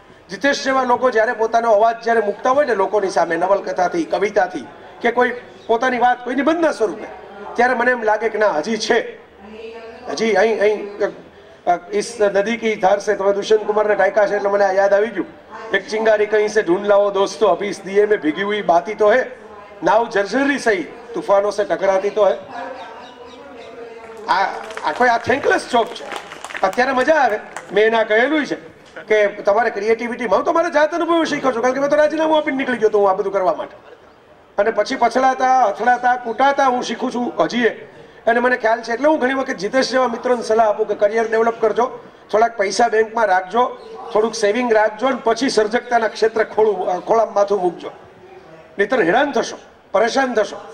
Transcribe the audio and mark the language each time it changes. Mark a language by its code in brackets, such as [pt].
[gu] જીતેશ જેવા લોકો જ્યારે પોતાનો અવાજ જ્યારે મૂકતા હોય ને લોકોની સામે, નવલકથાથી, કવિતાથી, કે કોઈ પોતાની વાત કોઈ નિબંધના સ્વરૂપે, ત્યારે મને એમ લાગે કે ના હજી છે, હજી અહીં [hi] ઇસ નદી કી ધાર સે, [gu] તમે દુષ્યંત કુમારને ટાંકા છે એટલે મને આ યાદ આવી ગયું. [hi] એક ચિંગારી કहीं से ढूंढ लाओ दोस्तों, अभी इस दिए में भीगी हुई बाती तो है, नाव जर्जरी सही तूफानों से टकराती तो है. [gu] આ કોઈ આ થેન્કલેસ જોબ છે. અત્યારે મજા આવે, મેં એના કહેલું છે કે તમારે ક્રિએટિવિટીમાં હું તમારે જાત અનુભવ શીખો છો, કારણ કે મેં તો રાજીનામું આપીને નીકળી ગયો તો હું આ બધું કરવા માટે, અને પછી પછડાતા અથડાતા કૂટાતા હું શીખું છું હજી. અને મને ખ્યાલ છે એટલે હું ઘણી વખત જીતેશ જેવા મિત્રોને સલાહ આપું કે કરિયર ડેવલપ કરજો, થોડાક પૈસા બેંકમાં રાખજો, થોડુંક સેવિંગ રાખજો, અને પછી સર્જકતાના ક્ષેત્રે ખોળામાં માથું મૂકજો, નહીતર હેરાન થશો, પરેશાન થશો.